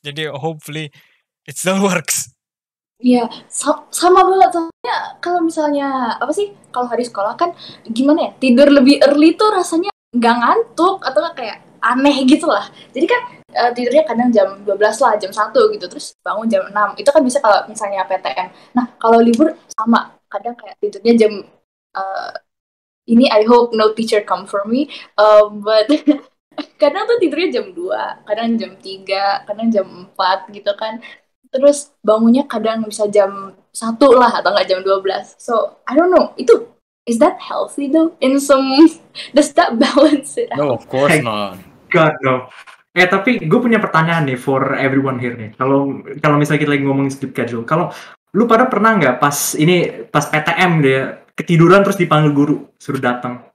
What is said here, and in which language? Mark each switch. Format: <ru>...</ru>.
<id>Jadi</id> <en>hopefully it still works.</en> <id>Iya, sama banget. Soalnya kalau misalnya apa sih, kalau hari sekolah kan gimana ya, tidur lebih early tuh rasanya nggak ngantuk atau kayak aneh gitu lah. Jadi kan tidurnya kadang jam 12 lah, jam 1 gitu, terus bangun jam 6. Itu kan bisa kalau misalnya PTM. Nah, kalau libur sama, kadang kayak tidurnya jam ini</id> <en>I hope no teacher come for me,</en> <id>but kadang tuh tidurnya jam 2, kadang jam 3, kadang jam 4 gitu kan. Terus bangunnya kadang bisa jam 1 lah atau nggak jam 12.</id> <en>So, I don't know. Is that healthy though? Does that balance it out? No, of course not. God, no.</en> <id>Tapi gue punya pertanyaan nih</id> <en>for everyone here</en> <id>nih. Kalau misalnya kita lagi ngomongin sleep schedule, kalau lu pada pernah nggak pas PTM dia ketiduran terus dipanggil guru suruh datang?</id>